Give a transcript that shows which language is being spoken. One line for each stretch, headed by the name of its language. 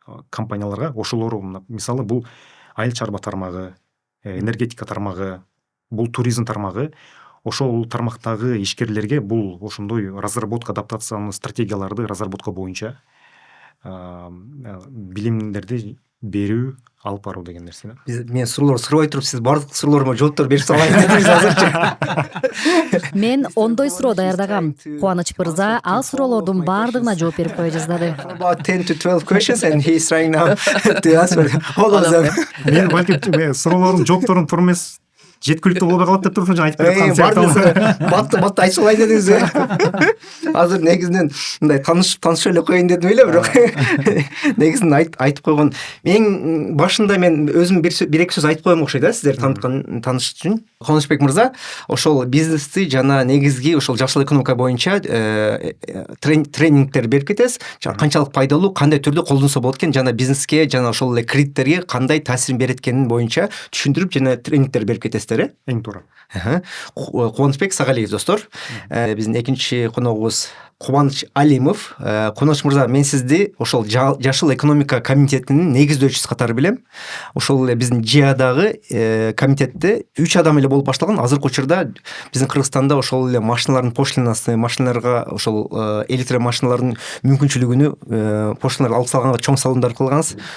Kyrgyz: компанияларга, ошолор мисалы бул айыл чарба тармагы, энергетика тармагы, бул туризм тармагы, ошол тармактагы ишкерлерге бул ошондой разработка, адаптациялык стратегияларды разработка боюнча билимдерди берүү, алып баруу деген нерсе. Мен суроолорду сурабай туруп, сиз бардык суроолорума жооптор берип салайын дедиңиз азырчы. Мен ондой суроо даярдагам. Кубаныч мырза ал суроолордун баардыгына жооп берип кое жаздады.
English: About 10 to 12 questions and he's trying now to answer all of them.
Kyrgyz: Мен балким суроолордун жоопторун туура эмес, жеткиликтүү болбой калат деп туруп айтып бераткан сыяктуу. Батты айтып салайын дедиңиз. Азыр негизинен мындай таанышып эле коеюн дедим эле, бирок негизинен айтып койгон. Эң башында мен өзүм бир эки сөз айтып коем окшойт да, сиздер тааныш үчүн. Кубанычбек мырза, ошол бизнести жана негизги ошол жашыл экономика боюнча тренингдер берип кетесиз. Канчалык пайдалуу, кандай түрдө колдонсо болот экен, жана бизнеске, жана ошол эле кредиттерге кандай таасирин берет экенин боюнча түшүндүрүп жана тренингдер берип кетесиздер. Эң туура. Кубанычбек Сагалиев достор. Биздин экинчи коногубуз Кубаныч Алимов. Кубаныч мырза, мен сизди ошол жашыл экономика комитетинин негиздөөчүсү катары билем. Ошол эле биздин ЖИАдагы комитетте 3 адам эле болуп башталган. Азыркы учурда биздин Кыргызстанда ошол эле машиналардын пошлинасы, машиналарга ошол электр машиналардын мүмкүнчүлүгүнү пошлиналар алып салганга чоң салымдар кылгансыз.